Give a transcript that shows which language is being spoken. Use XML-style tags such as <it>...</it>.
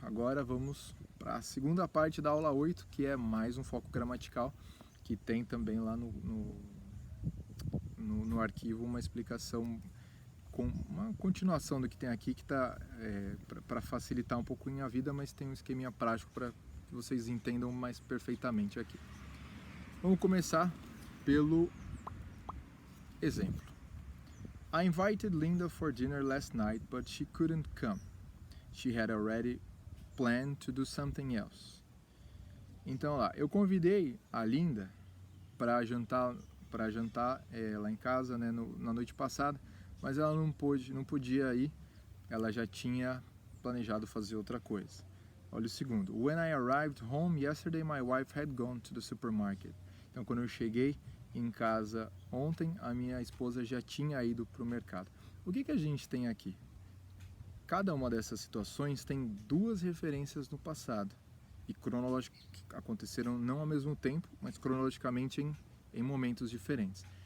<pt>Agora vamos para a segunda parte da aula 8, que é mais um foco gramatical, que tem também lá no arquivo uma explicação, com uma continuação do que tem aqui, que está para facilitar um pouquinho a vida, mas tem um esqueminha prático para que vocês entendam mais perfeitamente aqui. Vamos começar pelo exemplo.</pt> <en>I invited Linda for dinner last night, but she couldn't come. She had already planned to do something else.</en> <pt>Então lá, eu convidei a Linda para jantar lá em casa, né, na noite passada, mas ela não podia ir, ela já tinha planejado fazer outra coisa. Olha o segundo.</pt> <en>When I arrived home yesterday, my wife had gone to the supermarket.</en> <pt>Então, quando eu cheguei em casa ontem, a minha esposa já tinha ido para o mercado. O que a gente tem aqui? Cada uma dessas situações tem 2 referências no passado, e aconteceram não ao mesmo tempo, mas cronologicamente em momentos diferentes.</pt>